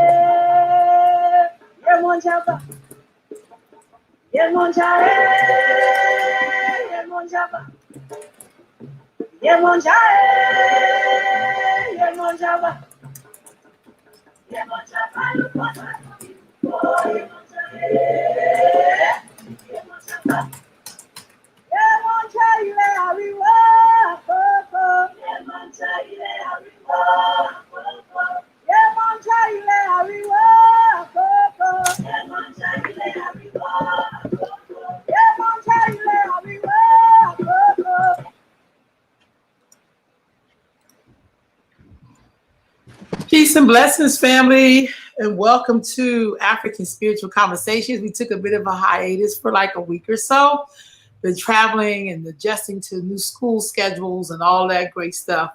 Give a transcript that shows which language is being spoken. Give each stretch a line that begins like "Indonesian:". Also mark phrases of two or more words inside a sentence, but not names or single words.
Yoruba: Yemonja, Yemonja, Yemonja, Yemonja, Yemonja, Yemonja, Baluba, Sako, beautiful, Yemonja, Yemonja, Yemonja, ile ariwa, koko. Yemonja, ile ariwa, koko. Yemonja, ile ariwa, koko. Yemonja, ile ariwa, koko. Yemonja, ile ariwa, koko.
English: Peace and blessings, family, and welcome to African Spiritual Conversations. We took a bit of a hiatus for like a week or so. Been traveling and adjusting to new school schedules and all that great stuff.